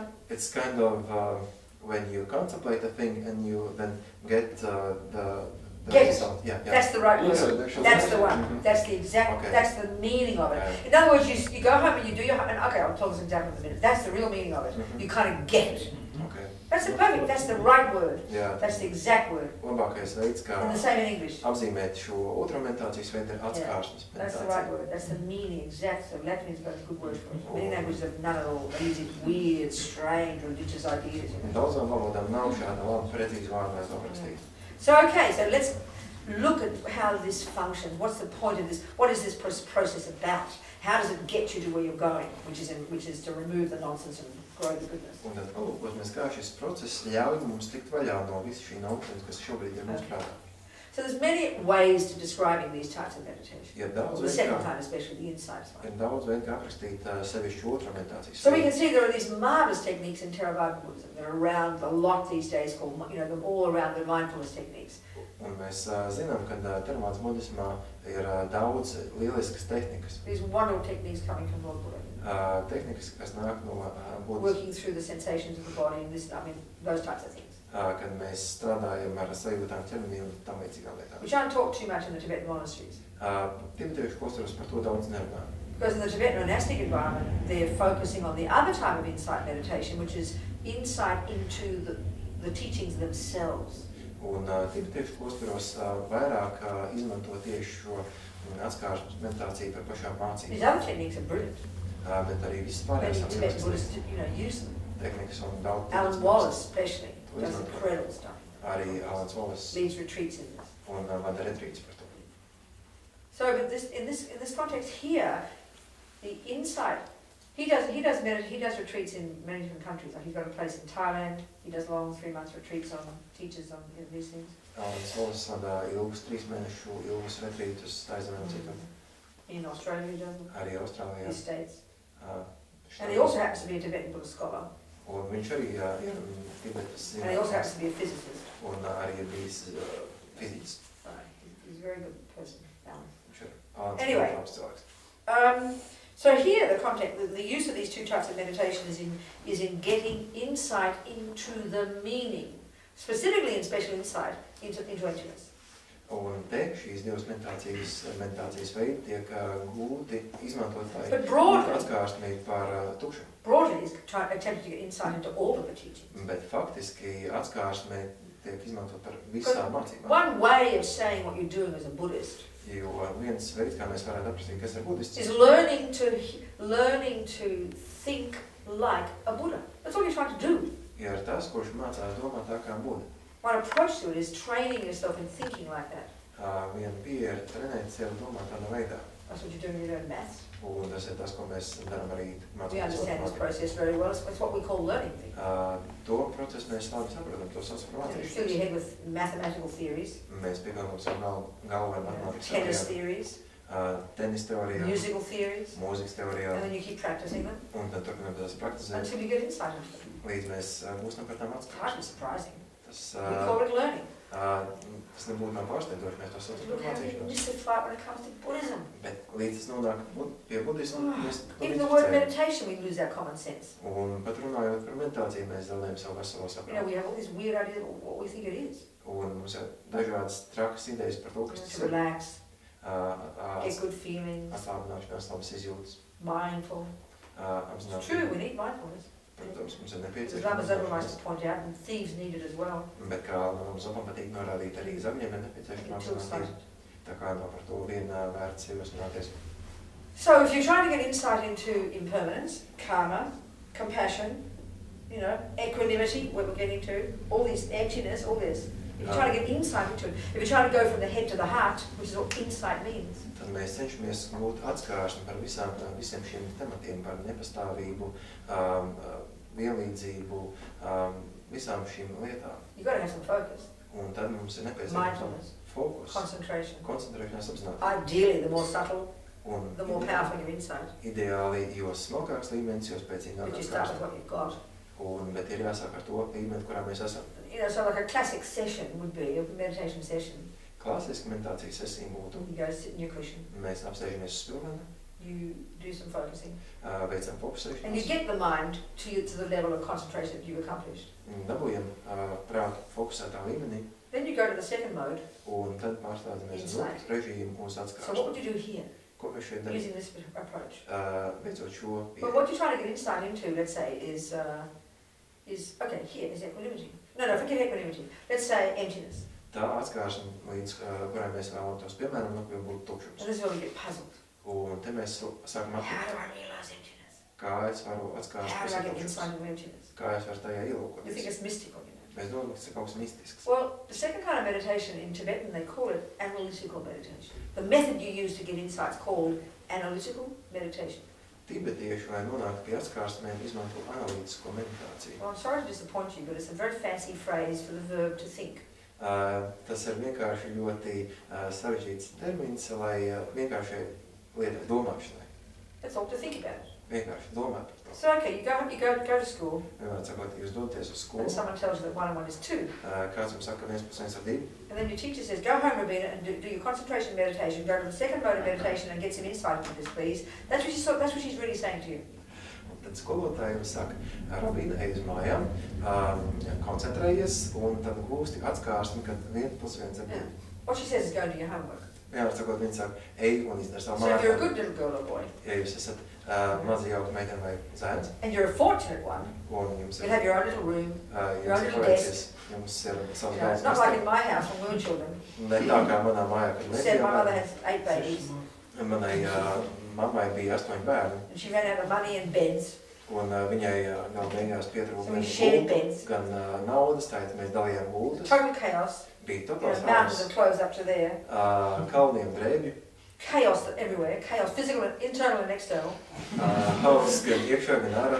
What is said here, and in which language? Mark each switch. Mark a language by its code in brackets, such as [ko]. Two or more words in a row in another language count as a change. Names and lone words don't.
[en] It's kind of when you contemplate a thing and you then get the Get it. result. Yeah. That's the right Insight, word. actually. That's the one. Mhm. That's the exact, Okay. that's the meaning of it. Yeah. In other words, you go home and you do your, and okay, I'll tell this example in a minute. That's the real meaning of it. Mhm. You kind of get it. Okay. That's the perfect, that's the right word. Jā. That's the exact word. [lv] Labākais veids, kā [en] And the same in English. [lv] apzīmēt šo otro meditācijas veidu, ir atskārsmes [en] That's the [lv] meditācija. [en] right word. That's the meaning, exact. So Latin's got a good word for it. Many languages have none at all. They use these weird, strange, religious ideas. You know. [lv] Daudzām valodām nav šāda laba precīza vārda, lai to aprakstītu. [en] So okay, so let's look at how this functions. What's the point of this? What is this process about? How does it get you to where you're going, which is to remove the nonsense and grow the goodness? [lv] Un tad palūkosimies, kā šis process ļauj mums tikt vaļā no visa šī nonsens, kas šobrīd ir mūsu prātā. [en] So there's many ways to describing these types of meditation. [lv] Ir daudz [en] The second [lv] veidu, [en] kind, especially the insight [lv] kā, [en] side. [lv] ir daudz veidu, kā aprakstīt sevišķu otro meditācijas [en] So we [lv] veidu. [en] can see there are these marvelous techniques in Theravada Buddhism that are around a lot these days, called, you know, them all around the mindfulness techniques. [lv] Un mēs zinām, ka Theravādas budismā ir daudz lieliskas tehnikas. [en] These wonderful techniques coming from Lord Buddha. [lv] Tehnikas, kas nāk no Budas, [en] Working through the sensations of the body and this, I mean, those types of things. [lv] kad mēs strādājam ar sajūtām ķermenī un tam līdzīgām lietām. [en] Which aren't taught too much in the Tibetan monasteries. [lv] Tibetiešu klosteros par to daudz nerunā. [en] Because in the Tibetan monastic environment, they're focusing on the other type of insight meditation, which is insight into the teachings themselves. [lv] Un tibetiešu klosteros vairāk izmanto tieši šo atskāršanas meditāciju par pašām [en] These [lv] mācībām. [en] other techniques are brilliant. [lv] Bet arī viss [en] Many [lv] pārējās [en] Tibetan Buddhists, you know, use them. [lv] tehnikas un daudz [en] Alan Wallace, especially, [lv] To [en] does [lv] izmanto. [en] incredible stuff. [lv] Arī Alans Wallace [en] Leads retreats in this. [lv] un vada retrīts par to. [en] So, but in this context here, the insight. He does retreats in many different countries. Like he's got a place in Thailand. He does long 3-month retreats on teaches on these things. [lv] Alans Wallace vada ilgus 3 mēnešu ilgus retrītus Taizemē un citur. [en] In Australia, he does them. [lv] Arī Austrālijā. [en] He states. Uh, And he also happens to be a Tibetan Buddhist scholar. [lv] Un viņš arī ir Tibetas [en] And he also happens to be a physicist. [lv] un arī ir bijis fiziķis. [en] He's a very good person, Alan. [lv] Viņš ir Alans [en] Anyway. [lv] labs cilvēks. [en] So here, the context, the use of these two types of meditation is in getting insight into the meaning, specifically in special insight into emptiness. [lv] Un te šīs divas meditācijas veidi tiek gūti izmantot, lai [en] But broadly- [lv] atskārstamību par tukšumu. [en] Broadly, he's attempting to get insight into all of the teachings. [lv] Bet faktiski atskārstamība tiek izmantot par visām mācībām. [en] One way of saying what you're doing as a Buddhist [lv] Jo viens veids, kā mēs varētu aprakstīt, kas ir budists, [en] is learning to think like a Buddha. That's all you're trying to do. [lv] ir tas, kurš mācās domāt tā kā Buda. [en] One approach to it is training yourself in thinking like that. [lv] Viena pieeja ir trenēt sevi domāt tādā veidā. [en] That's what you're doing when you learn maths. [lv] Un tas ir tas, ko mēs darām arī [en] We [lv] mācīties [en] understand this [lv] matemātiku. [en] process very well. It's what we call learning things. [lv] To procesu mēs labi saprotam, to sauc par [en] You fill your [lv] mācīšanos. [en] head with mathematical theories, [lv] Mēs piepildām savu galvu ar matemātikas [en] tennis [lv] teorijām, [en] theories, [lv] tenis teorijām, [en] musical theories, [lv] mūzikas [en] and [lv] teorijām, [en] then you keep practicing them [lv] un tad turpinām tās praktizēt, [en] until you get insight into them. [lv] līdz mēs būsim par tām [en] It's [lv] atskaitību. [en] hardly surprising. [lv] Tas, [en] We call it learning. [lv] tas nebūtu nav pārsteidzoši, mēs to saucam [en] Look [lv] par [en] how we [lv] mācīšanos. [en] mystify when it comes to Buddhism. [lv] Bet līdz tas nonāk pie budismu, mēs to [en] Even the word [lv] identificējam. [en] meditation, we lose our common sense. [lv] Un pat runājot par meditāciju, mēs zaudējam savu veselo [en] You know, [lv] saprātu. [en] we have all these weird ideas of what we think it is. [lv] Un mums ir dažādas trakas idejas par to, kas tas [en] To [lv] ir. [en] relax, get good feelings, [lv] Atslābināšanās, labas izjūtas, [en] mindful. It's true, we [lv] apzināti. [en] need mindfulness. [lv] Protams, mums ir [en] As Lama Zopa likes [lv] nepieciešams. [en] to point out, and thieves need it as well. [lv] Bet kā mums Zopam patīk norādīt, arī zagļiem ir nepieciešama [en] Until it's [lv] apzinātība. Tā kā nav par to viena vērts ierosināties. [en] So if you're trying to get insight into impermanence, karma, compassion, you know, equanimity, what we're getting to, all this emptiness, all this. If you're trying to get insight into it, if you're trying to go from the head to the heart, which is what insight means, [lv] Tad mēs cenšamies gūt atskāršanu par visiem šiem tematiem, par nepastāvību, vienlīdzību, visām šīm lietām. [en] you've got to have some focus, [lv] Un tad mums ir nepieciešams [en] mindfulness, [lv] fokus, [en] concentration. [lv] koncentrēšanās apzināti. [en] Ideally, the more subtle, [lv] Un [en] the more powerful your insight. [lv] ideāli, jo smalkāks līmenis, jo spēcīgāk [en] But you start with [lv] atskāršana. [en] what you've got. [lv] Bet ir jāsāk ar to līmeni, kurā mēs esam. [en] You know, so like a classic session would be, a meditation session. [lv] Klasiska meditācijas sesija būtu, [en] You go sit in your cushion, [lv] mēs apsēžamies uz spilvena, [en] you do some focusing, [lv] veicam [en] and you [lv] fokusēšanos, [en] get the mind to the level of concentration that you've accomplished. [lv] dabūjam prātu fokusētā līmenī, [en] Then you go to the second mode. [lv] un tad pārstādamies uz [en] Insight. [lv] otru režīmu, uz [en] So what [lv] atskāršanu. [en] would you do here, [lv] Ko mēs šeit darām? [en] using this approach? [lv] Veicot šo [en] But [lv] pieeju. [en] what you're trying to get insight into, let's say, is okay, here is equanimity. No, forget equanimity. Let's say emptiness. [lv] Tā atskāršana, līdz kurai mēs vēlamies, piemēram, nokļūt būtu tukšums. [en] And this is where we get puzzled. [lv] Un te mēs sākam [en] How [lv] apgūt, [en] do I realize emptiness? [lv] kā es varu [en] How [lv] atskārst [en] do I [lv] visu [en] get [lv] tukšums, [en] insight into emptiness? [lv] kā es varu tajā [en] You think [lv] ielūkoties. [en] it's mystical, you know? [lv] Mēs domājam, ka tas ir kaut kas mistisks. [en] Well, the second kind of meditation in Tibetan, they call it analytical meditation. The method you use to get insight is called analytical meditation. [lv] Tibetieši, lai nonāktu pie atskārstamiem, izmanto analītisko meditāciju. [en] Well, I'm sorry to disappoint you, but it's a very fancy phrase for the verb to think. [lv] Tas ir vienkārši ļoti sarežģīts termins, lai vienkārši lietas domāšanai. [en] That's all to think about. [lv] Vienkārši domāt par to. [en] So okay, you go to school. [lv] Vienmēr sakot, jūs dodaties uz skolu. [en] And someone tells you that 1 and 1 is 2. [lv] Kāds jums saka, 1 + 1 ir 2. [en] And then your teacher says, go home, Robina, and do your concentration meditation. Go to the second mode of meditation and get some insight into this, please. That's what she's really saying to you. [lv] Un tad skolotāji jums saka, Robina, ej uz mājām, koncentrējies, un tad gūsti atskārsmi, kad 1 + 1 ir 2. [en] What she says is go and do your homework. [lv] Vienmēr sakot, viņa saka, ej un izdara savu [en] So if you're a [lv] māju. [en] good little girl or boy, [lv] Ja jūs esat maza jauka meitene vai zēns, [en] and you're a fortunate one, [lv] un jums [en] you'll have your own little room. your own [lv] jums ir [en] little [lv] paveicies, jums ir savs [en] You know, it's [lv] galds. [en] not like in my house when we were children. [lv] Ne tā kā manā mājā, kad mēs [en] Said my mother [lv] bijām. [en] had 8 babies, [lv] Manai mammai bija 8 bērni, [en] and she ran out of money and beds. [lv] un viņai gala beigās [en] So [lv] pietrūka [en] we [lv] gan [en] shared [lv] gultu, [en] beds. [lv] gan naudas, tātad mēs dalījām gultas. [en] Total chaos. [lv] Bija [en] You know, [lv] totāls [en] mountains [lv] haoss, [en] of clothes up to there. [lv] kalniem drēbju, [en] Chaos everywhere. Chaos, physical and internal and external. [lv] hauss gan iekšā, gan ārā.